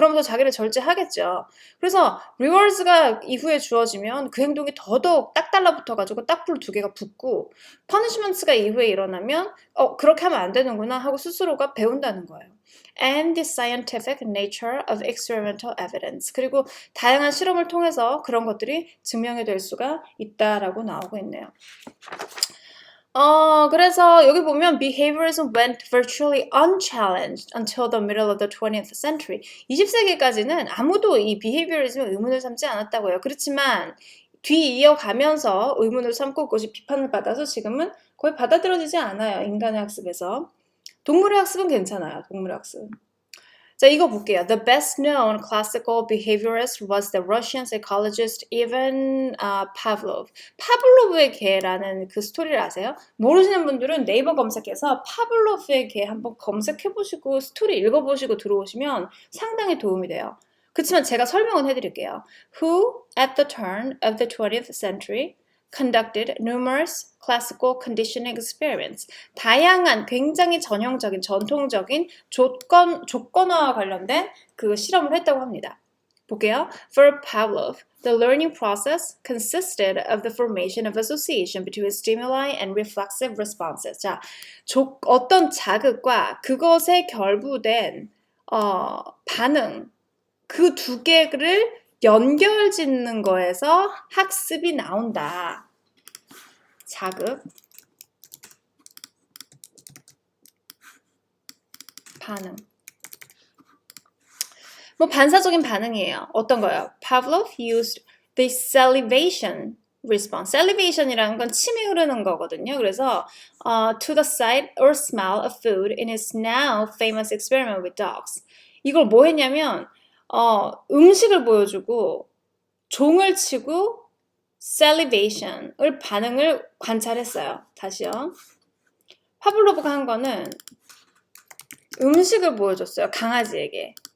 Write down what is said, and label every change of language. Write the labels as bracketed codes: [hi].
[ko] 그러면서 자기를 절제하겠죠. 그래서 리워즈가 이후에 주어지면 그 행동이 더더욱 딱 달라붙어가지고 딱불 두 개가 붙고 퍼니시먼트가 이후에 일어나면 그렇게 하면 안 되는구나 하고 스스로가 배운다는 거예요. [en] And the scientific nature of experimental evidence. [ko] 그리고 다양한 실험을 통해서 그런 것들이 증명이 될 수가 있다라고 나오고 있네요. 그래서 여기 보면 [en] behaviorism went virtually unchallenged until the middle of the 20th century. [ko] 20세기까지는 아무도 이 behaviorism에 의문을 삼지 않았다고 해요. 그렇지만 뒤이어가면서 의문을 삼고 그것이 비판을 받아서 지금은 거의 받아들여지지 않아요. 인간의 학습에서. 동물의 학습은 괜찮아요. 동물의 학습은. 자, 이거 볼게요. [en] The best known classical behaviorist was the Russian psychologist Ivan Pavlov. [ko] 파블로브의 개라는 그 스토리를 아세요? 모르시는 분들은 네이버 검색해서 파블로프의 개 한번 검색해보시고 스토리 읽어보시고 들어오시면 상당히 도움이 돼요. 그렇지만 제가 설명은 해드릴게요. [en] Who, at the turn of the 20th century, conducted numerous classical conditioning experiments. [ko] 다양한 굉장히 전형적인 전통적인 조건화와 관련된 그 실험을 했다고 합니다. 볼게요. [en] For Pavlov, the learning process consisted of the formation of association between stimuli and reflexive responses. [ko] 자, 어떤 자극과 그것에 결부된 반응, 그 두 개를 연결짓는 거에서 학습이 나온다. 자극, 반응. 뭐 반사적인 반응이에요. 어떤 거요? [en] Pavlov used the salivation response. [ko] salivation이라는 건 침이 흐르는 거거든요. 그래서 [en] to the sight or smell of food in his now famous experiment with dogs. [ko] 이걸 뭐 했냐면 음식을 보여주고 종을 치고 salivation을 반응을 관찰했어요. 다시요. 파블로브가 한 거는 음식을 보여줬어요. 강아지에게.